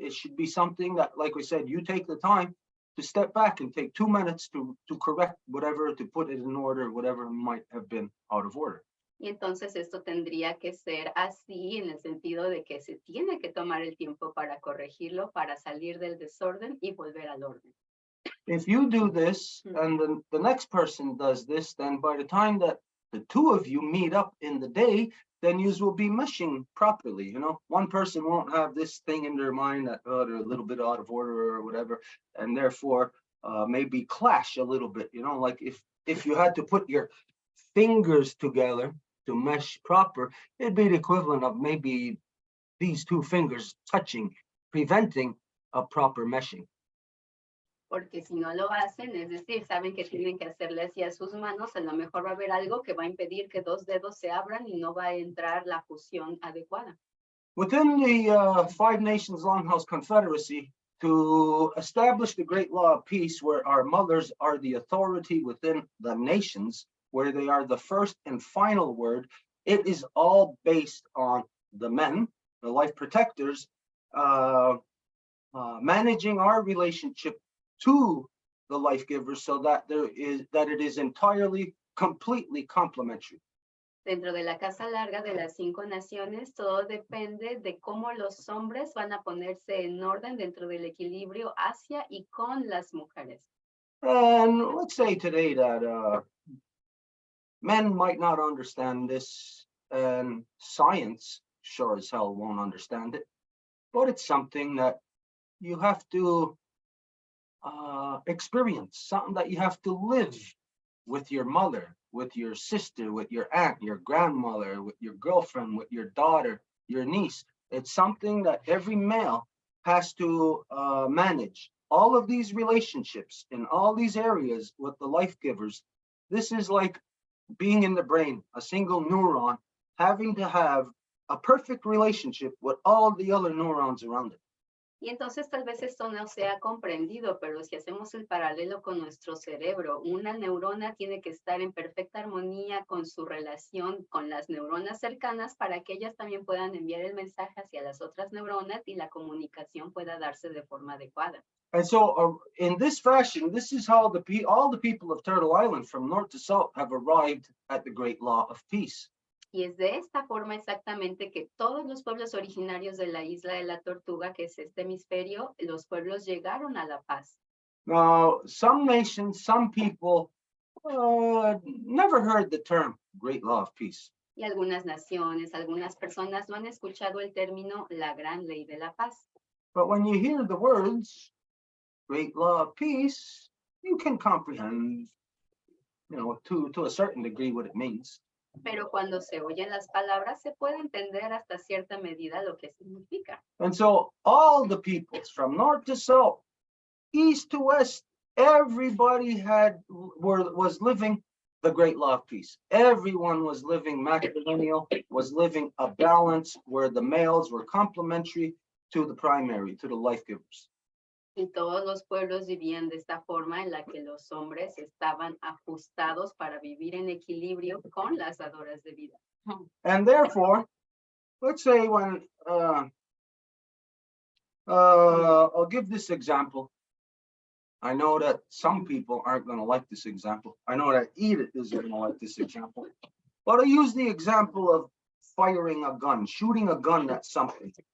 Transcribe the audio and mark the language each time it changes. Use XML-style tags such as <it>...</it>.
<en>It should be something that, like we said, you take the time to step back and take 2 minutes to correct whatever, to put it in order, whatever might have been out of order.</en> <es>Y entonces esto tendría que ser así en el sentido de que se tiene que tomar el tiempo para corregirlo, para salir del desorden y volver al orden.</es> <en>If you do this and then the next person does this, then by the time that the two of you meet up in the day, then you will be meshing properly. You know, one person won't have this thing in their mind that they're a little bit out of order or whatever, and therefore maybe clash a little bit. You know, like if you had to put your fingers together to mesh proper, it'd be the equivalent of maybe these two fingers touching, preventing a proper meshing.</en> <es>Porque si no lo hacen, es decir, saben que tienen que hacerle así a sus manos, a lo mejor va a haber algo que va a impedir que dos dedos se abran y no va a entrar la fusión adecuada.</es> <en>Within the Five Nations Longhouse Confederacy, to establish the great law of peace, where our mothers are the authority within the nations, where they are the first and final word, it is all based on the men, the life protectors, managing our relationship to the life givers, so that it is entirely, completely complementary.</en> <es>Dentro de la Casa Larga de las 5 Naciones, todo depende de cómo los hombres van a ponerse en orden dentro del equilibrio hacia y con las mujeres.</es> <en>And let's say today that men might not understand this, and science sure as hell won't understand it, but it's something that you have to experience, something that you have to live with your mother, with your sister, with your aunt, your grandmother, with your girlfriend, with your daughter, your niece. It's something that every male has to manage. All of these relationships in all these areas with the life givers, this is like being in the brain, a single neuron, having to have a perfect relationship with all the other neurons around it.</en> <es>Y entonces tal vez esto no sea comprendido, pero si hacemos el paralelo con nuestro cerebro, una neurona tiene que estar en perfecta armonía con su relación con las neuronas cercanas para que ellas también puedan enviar el mensaje hacia las otras neuronas y la comunicación pueda darse de forma adecuada.</es> <en>And so in this fashion, this is how all the people of Turtle Island from north to south have arrived at the great law of peace.</en> <es>Y es de esta forma exactamente que todos los pueblos originarios de la isla de la Tortuga, que es este hemisferio, los pueblos llegaron a la paz.</es> <en>Now, some nations, some people never heard the term great law of peace.</en> <es>Y algunas naciones, algunas personas no han escuchado el término la gran ley de la paz.</es> <en>But when you hear the words great law of peace, you can comprehend, to a certain degree what it means.</en> <es>Pero cuando se oyen las palabras, se puede entender hasta cierta medida lo que significa.</es> <en>And so all the peoples from north to south, east to west, everybody was living the great law of peace. Everyone was living matrilineal, was living a balance where the males were complementary to the primary, to the life givers.</en> <es>Y todos los pueblos vivían de esta forma en la que los hombres estaban ajustados para vivir en equilibrio con las dadoras de vida.</es> <en>And therefore, let's say when I'll give this example. I know that some people aren't going to like this example. I know that Edith isn't going to like this example. But I use the example of firing a gun, shooting a gun at something.</en>